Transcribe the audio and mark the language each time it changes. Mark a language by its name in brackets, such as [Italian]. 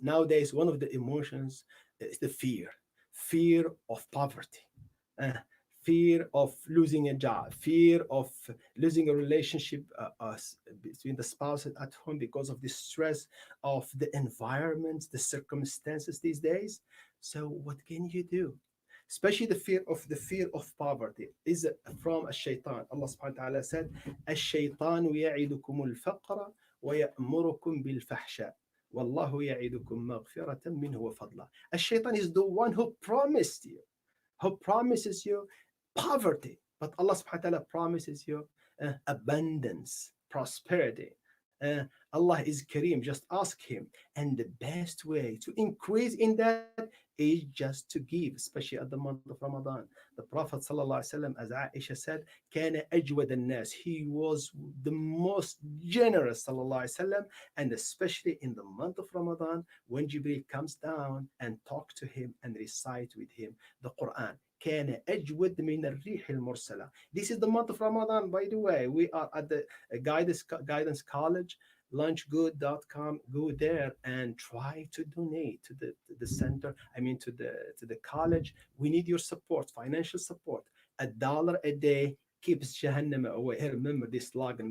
[English] Nowadays, one of the emotions is the fear of poverty, uh, fear of losing a job, fear of losing a relationship between the spouses at home because of the stress of the environment, the circumstances these days. So what can you do? Especially the fear of poverty is from a shaitan. Allah subhanahu wa ta'ala said, [Arabic] الشيطان يعدكم الفقر ويأمركم بالفحشاء والله يعدكم مغفرة منه وفضلا. [English] الشيطان is the one who promises you poverty. But Allah subhanahu wa ta'ala promises you abundance, prosperity. Allah is Kareem, just ask Him. And the best way to increase in that is just to give, especially at the month of Ramadan. The Prophet ﷺ, as Aisha said, [Arabic] كان أجود الناس. [English] He was the most generous ﷺ, and especially in the month of Ramadan when Jibril comes down and talk to him and recite with him the Quran. [Arabic] كان أجود من الريح المرسلة. [English] This is the month of Ramadan, by the way. We are at the guidance college, lunchgood.com. Go there and try to donate to the center. I mean, to the college. We need your support, financial support. $1 a day keeps Jahannam away. I remember this slogan.